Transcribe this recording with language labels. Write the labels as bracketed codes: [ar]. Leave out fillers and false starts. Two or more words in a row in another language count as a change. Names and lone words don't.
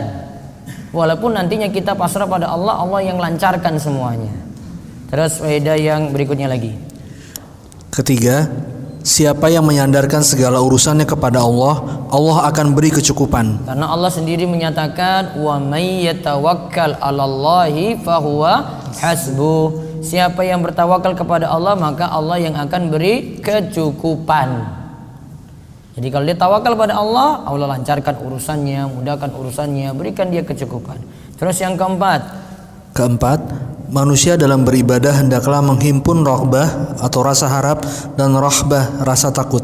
[id] Walaupun nantinya kita pasrah pada Allah, Allah yang lancarkan semuanya. Terus faedah yang berikutnya lagi. Ketiga, siapa yang menyandarkan segala urusannya kepada Allah, Allah akan beri kecukupan. Karena Allah sendiri menyatakan [ar] ومن يتوكل على الله فهو حسبه. [id] Siapa yang bertawakal kepada Allah, maka Allah yang akan beri kecukupan. Jadi kalau dia tawakal pada Allah, Allah lancarkan urusannya, mudahkan urusannya, berikan dia kecukupan. Terus yang keempat, manusia dalam beribadah hendaklah menghimpun raghbah atau rasa harap dan rahbah rasa takut.